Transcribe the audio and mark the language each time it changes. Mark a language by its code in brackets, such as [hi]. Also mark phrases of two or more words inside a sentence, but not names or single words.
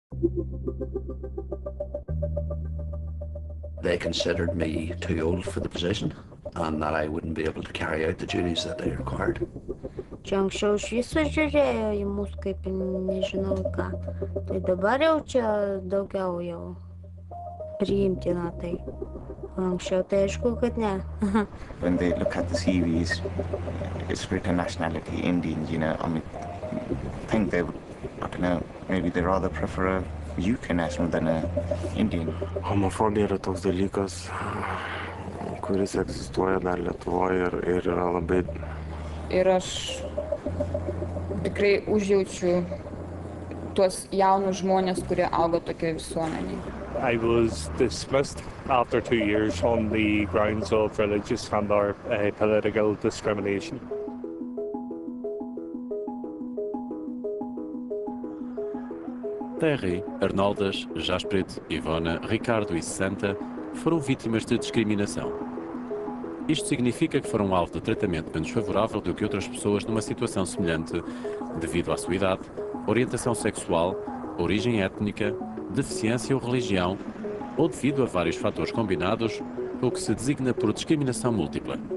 [en] They considered me too old for the position and that I wouldn't be able to carry out the duties that they required. [lt] Čia anksčiau iš viso žiūrėjo į mus kaip nežinau ką. Tai dabar jau čia daugiau jau priimtina tai. Anksčiau tai aišku, kad ne. [en] When they look at the CVs, it's written nationality Indian, you know. I mean, I think they would, I don't know, maybe they rather prefer a UK national than a Indian. [lt] Homofobija yra toks dalykas, kuris egzistuoja dar Lietuvoje ir yra labai. Ir aš tikrai užjaučiu tuos jaunus žmonės, kurie auga tokioje visuomenėje. [en] I was dismissed after 2 years on the grounds of religious and or political discrimination. [pt] Terry, Arnoldas, Jasprit, Ivona, Ricardo e Santa foram vítimas de discriminação. Isto significa que foram alvo de tratamento menos favorável do que outras pessoas numa situação semelhante, devido à sua idade, orientação sexual, origem étnica, deficiência ou religião, ou devido a vários fatores combinados, o que se designa por discriminação múltipla.